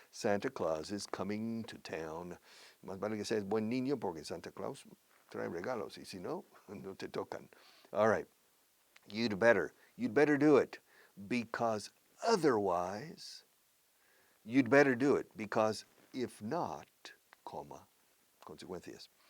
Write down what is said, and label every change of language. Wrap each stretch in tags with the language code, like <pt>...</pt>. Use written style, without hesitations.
<en>Santa Claus is coming to town.</en> <es>Más vale que seas buen niño porque Santa Claus trae regalos. Y si no, no te tocan.</es> <en>All right. You'd better do it because otherwise, you'd better do it because if not,</en> <es>consecuencias.</es>